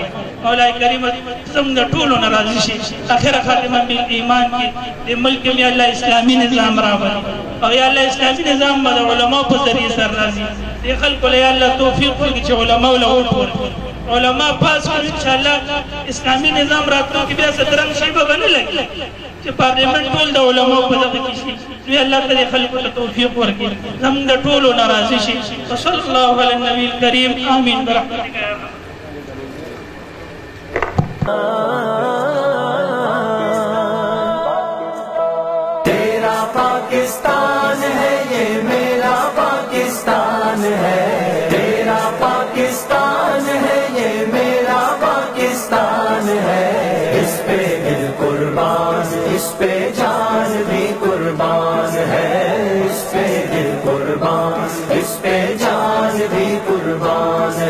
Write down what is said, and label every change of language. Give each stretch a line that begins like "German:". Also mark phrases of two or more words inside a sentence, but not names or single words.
Pashto: مولا کریم زمونږ د ټولو نه راضي شي اخره خاتمه بالایمان کې د ملک کې
Arabic: یا الله
Pashto: اسلامي نظام راوړي او
Arabic: یا الله
Pashto: اسلامي نظام به د علماء په ذریعه سره راځي دې خلکو له
Arabic: یا الله
Pashto: توفیق ورکړي چې علماء له وټ ورکړي علماء پاس کړي
Arabic: ان شاء الله
Pashto: اسلامي نظام راتلو کې بیا سترنګ شی به نه لګي چې پارلیمنت ټول د علماء په دغه کې شي نو الله تعالی خلکو ته توفیق ورکړي زموږ د ټولو ناراضي شي
Arabic: صلی الله علی النبی الکریم آمین برحمتک یا رب
Urdu: تیرا پاکستان ہے یہ میرا پاکستان ہے تیرا پاکستان ہے یہ میرا پاکستان ہے اس پہ دل قربان اس پہ جان بھی قربان ہے اس پہ دل قربان اس پہ جان بھی قربان